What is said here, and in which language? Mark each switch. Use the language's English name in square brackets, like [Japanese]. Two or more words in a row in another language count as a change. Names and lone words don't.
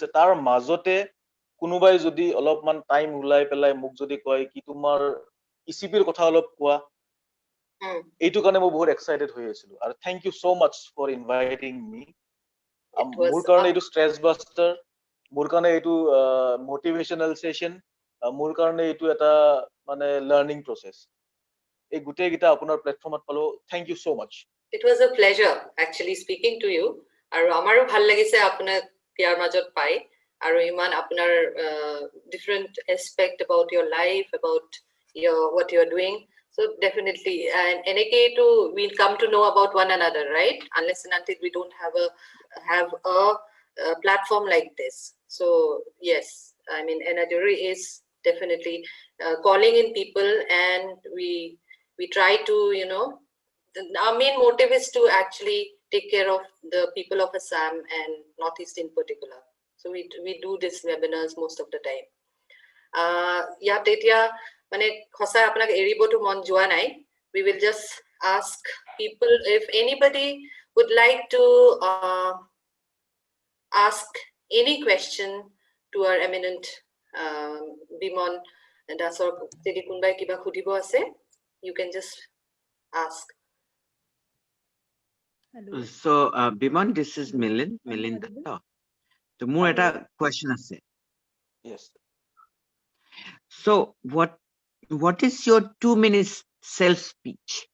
[Assamese] তাৰ মাজতে কোনোবাই যদি অলপমান টাইম ওলাই পেলাই মোক যদি কয় কি তোমাৰ ECPৰ কথা অলপ কোৱা, এইটো কাৰণে মই বহুত এক্সাইটেড হৈ আছিলো। [English] আৰু thank you so much for inviting me. [Assamese] মোৰ কাৰণে এইটো [English] stress buster, [Assamese] মোৰ কাৰণে এইটো [English] motivational session, [Assamese] মোৰ কাৰণে এইটো এটা মানে [English] learning process. [Assamese] এই গোটেইকেইটা আপোনাৰ প্লেটফৰ্মত পালো, [English] thank you so much. It was a pleasure actually speaking to you. [Assamese] আৰু আমাৰো ভাল লাগিছে আপোনাক ইয়াৰ মাজত পাই, আৰু ইমান আপোনাৰ [English] different aspect about your life, about what you are doing. So definitely, and এনেকেই to we'll come to know about one another, right? Unless and until we don't have a have a platform like this. So yes, I mean, Enaduri is definitely calling in people, and we try to, you know, our main motive is to actually take care of the people of Assam and Northeast in particular. So we do these webinars most of the time. [Assamese] ইয়াত এতিয়া মানে সঁচাই আপোনাক এৰিবতো মন যোৱা নাই. [English] We will just ask people if anybody would like to ask any question to our eminent Biman Dasor. [Assamese] যদি কোনোবাই কিবা সুধিব আছে, [English] you can just ask. Hello. So, Biman, this is Milind. So, more at a question আছে. Yes. So, what is your 2 minutes self speech?